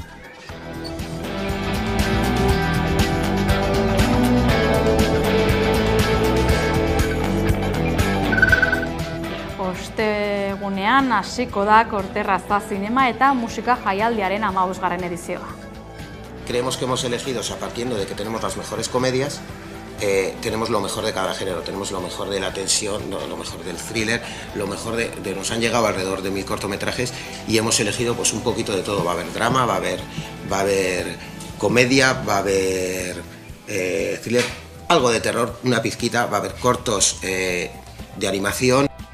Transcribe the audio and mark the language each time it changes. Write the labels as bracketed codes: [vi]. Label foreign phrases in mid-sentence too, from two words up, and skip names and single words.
[eu] Ostegunean hasiko da Korterraza Zinema eta Musika Jaialdiaren 15. edizioa. [es] Creemos que hemos elegido, o sea, partiendo de que tenemos las mejores comedias, tenemos lo mejor de cada género, tenemos lo mejor de la tensión, lo mejor del thriller, lo mejor de nos han llegado alrededor de 1000 cortometrajes y hemos elegido pues un poquito de todo. Va a haber drama, va a haber comedia, va a haber thriller, algo de terror, una pizquita, va a haber cortos de animación.